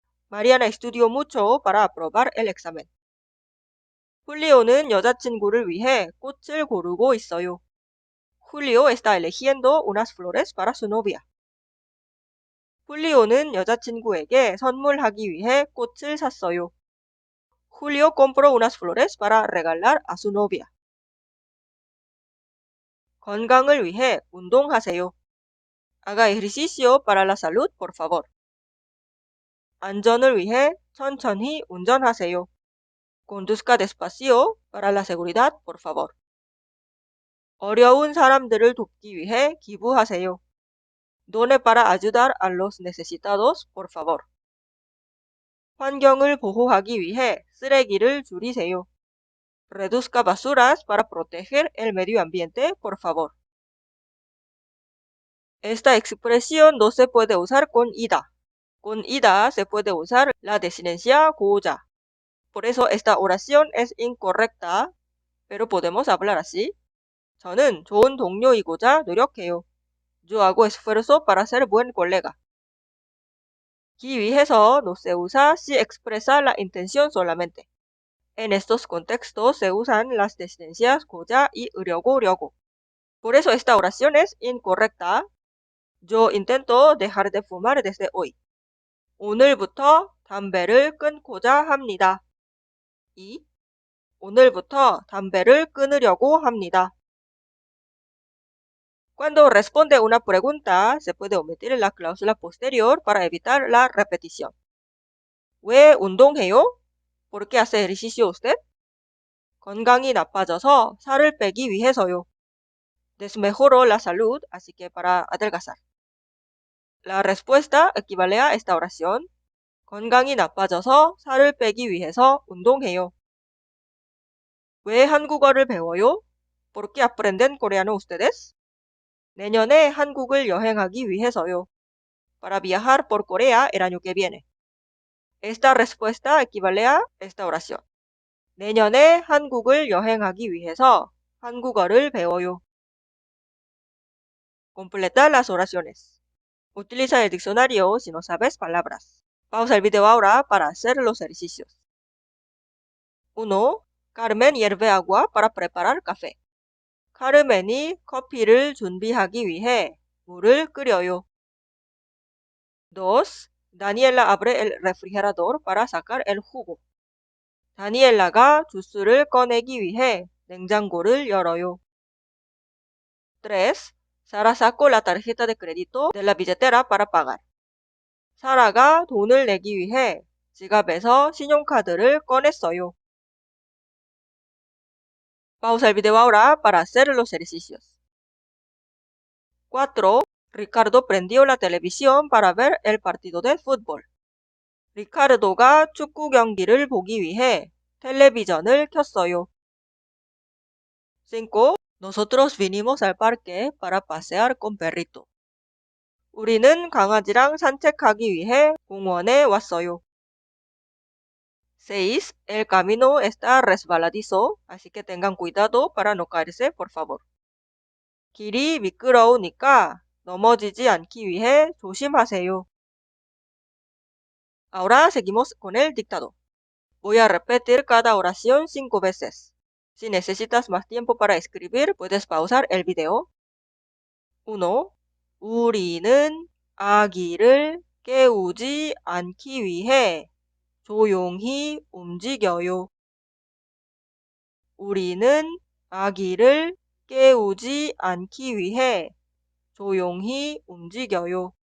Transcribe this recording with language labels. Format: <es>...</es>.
<es>Mariana estudió mucho para aprobar el examen.</es> <ko>훌리오는 여자친구를 위해 꽃을 고르고 있어요.</ko> <es>Julio está eligiendo unas flores para su novia.</es> <ko>훌리오는 여자친구에게 선물하기 위해 꽃을 샀어요.</ko> <es>Julio compró unas flores para regalar a su novia.</es> <ko>건강을 위해 운동하세요.</ko> <es>Haga ejercicio para la salud, por favor.</es> <ko>안전을 위해 천천히 운전하세요.</ko> <es>Conduzca despacio para la seguridad, por favor.</es> <ko>어려운 사람들을 돕기 위해 기부하세요.</ko> <es>Done para ayudar a los necesitados, por favor.</es> <ko>환경을 보호하기 위해 쓰레기를 줄이세요.</ko> <es>Reduzca basuras para proteger el medio ambiente, por favor. Esta expresión no se puede usar con ida. Con ida se puede usar la desinencia 고자. Por eso esta oración es incorrecta, pero podemos hablar así.</es> <ko>저는 좋은 동료이고자 노력해요.</ko> <es>Yo hago esfuerzo para ser buen colega. 기 위해서 no se usa si expresa la intención solamente. En estos contextos se usan las desinencias 고자 y 으려고. Por eso esta oración es incorrecta. Yo intento dejar de fumar desde hoy.</es> <ko>오늘부터 담배를 끊고자 합니다. 오늘부터 담배를 끊으려고 합니다.</ko> <es>Cuando responde una pregunta, se puede omitir la cláusula posterior para evitar la repetición.</es> <ko>왜 운동해요?</ko> <es>¿Por qué hace ejercicio usted?</es> <ko>건강이 나빠져서 살을 빼기 위해서요.</ko> <es>Desmejoró la salud, así que para adelgazar. La respuesta equivale a esta oración.</es> <ko>건강이 나빠져서 살을 빼기 위해서 운동해요. 왜 한국어를 배워요?</ko> <es>¿Por qué aprenden coreano ustedes?</es> <ko>내년에 한국을 여행하기 위해서요.</ko> <es>Para viajar por Corea el año que viene. Esta respuesta equivale a esta oración.</es> <ko>내년에 한국을 여행하기 위해서 한국어를 배워요.</ko> <es>Completa las oraciones. Utiliza el diccionario si no sabes palabras. Pausa el video ahora para hacer los ejercicios. 1. Carmen hierve agua para preparar café.</es> <ko>카르멘이 커피를 준비하기 위해 물을 끓여요.</ko> <es>2. Daniela abre el refrigerador para sacar el jugo.</es> <ko>다니엘라가 주스를 꺼내기 위해 냉장고를 열어요.</ko> <es>3. Sara sacó la tarjeta de crédito de la billetera para pagar.</es> <ko>사라가 돈을 내기 위해 지갑에서 신용카드를 꺼냈어요.</ko> <es>Pausa el video ahora para hacer los ejercicios. 4. Ricardo prendió la televisión para ver el partido de fútbol.</es> <ko>리카르도가 축구 경기를 보기 위해 텔레비전을 켰어요.</ko> <es>5. Nosotros vinimos al parque para pasear con perrito.</es> <ko>우리는 강아지랑 산책하기 위해 공원에 왔어요.</ko> <es>6. El camino está resbaladizo, así que tengan cuidado para no caerse, por favor.</es> <ko>길이 미끄러우니까 넘어지지 않기 위해 조심하세요.</ko> <es>Ahora seguimos con el dictado. Voy a repetir cada oración 5 veces. Si necesitas más tiempo para escribir, puedes pausar el video. 1.</es> <ko>우리는 아기를 깨우지 않기 위해 조용히 움직여요. 우리는 아기를 깨우지 않기 위해 조용히 움직여요.</ko>